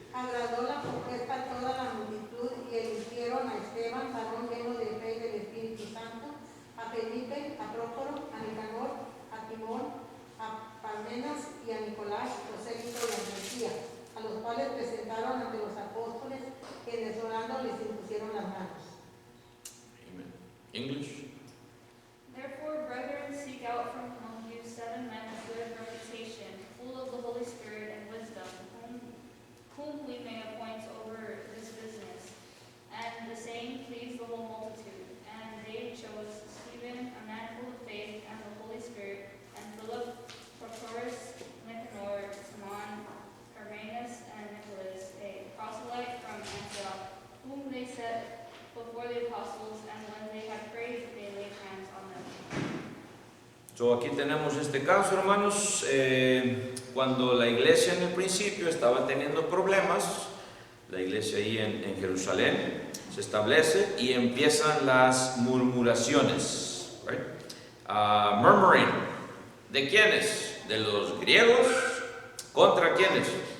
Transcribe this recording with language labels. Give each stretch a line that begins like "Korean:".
Spanish: Agradó la propuesta a toda la multitud y eligieron a Esteban, varón lleno de fe y del Espíritu Santo, a Felipe, a Prócoro, a Nicanor, a Timón, a Parmenas y a Nicolás, prosélito de Antioquía, a los cuales presentaron ante los apóstoles, quienes orando les impusieron las manos.
English: Amen. English. Therefore, brethren, seek out from among you 7 men of good reputation, full of the Holy Spirit and wisdom, whom we may appoint over this business. And the saying pleased the whole multitude. And they chose Stephen, a man full of faith and the Holy Spirit, and Philip, Prochorus, Nicanor, Timon, Parmenas, and Nicholas, a proselyte from Antioch, whom they set before the apostles, and when they had prayed, they laid hands on them.
Spanish: So, aquí tenemos este caso, hermanos, cuando la iglesia en el principio estaba teniendo problemas, la iglesia ahí en Jerusalén se establece y empiezan las murmuraciones, right? Murmuring, ¿de quiénes? De los griegos, ¿contra quiénes?